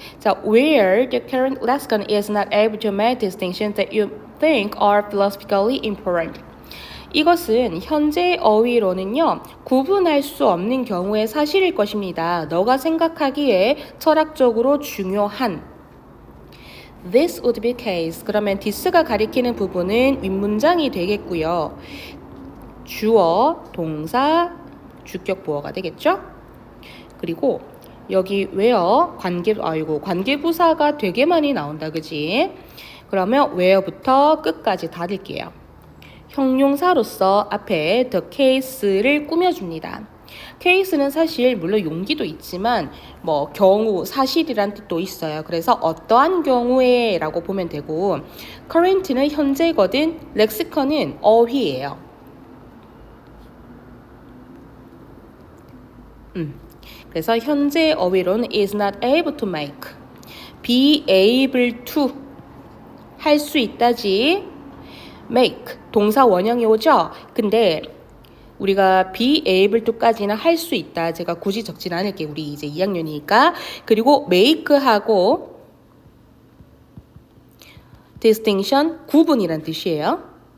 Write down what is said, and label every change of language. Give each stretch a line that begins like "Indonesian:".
English: 자, where the current lexicon is not able to make distinctions that you think are philosophically important.
Korean: 이것은 현재 어휘로는요, 구분할 수 없는 경우의 사실일 것입니다. 너가 생각하기에 철학적으로 중요한.
English: This would be case.
Korean: 그러면 this가 가리키는 부분은 윗문장이 되겠고요. 주어, 동사, 주격 보어가 되겠죠? 그리고 여기 where 관계부사가 되게 많이 나온다, 그지? 그러면 where부터 끝까지 닫을게요. 형용사로서 앞에 the case를 꾸며줍니다. case는 사실 물론 용기도 있지만 뭐 경우, 사실이란 뜻도 있어요. 그래서 어떠한 경우에 라고 보면 되고 current는 현재거든, lexicon은 어휘예요. 그래서 현재 어휘로는
English: is not able to make, be able to
Korean: 할 수 있다지. make 동사 원형이 오죠. 근데 우리가 be able to까지는 할 수 있다. 제가 굳이 적진 않을게요. 우리 이제 2학년이니까. 그리고 make하고 distinction 구분이란 뜻이에요.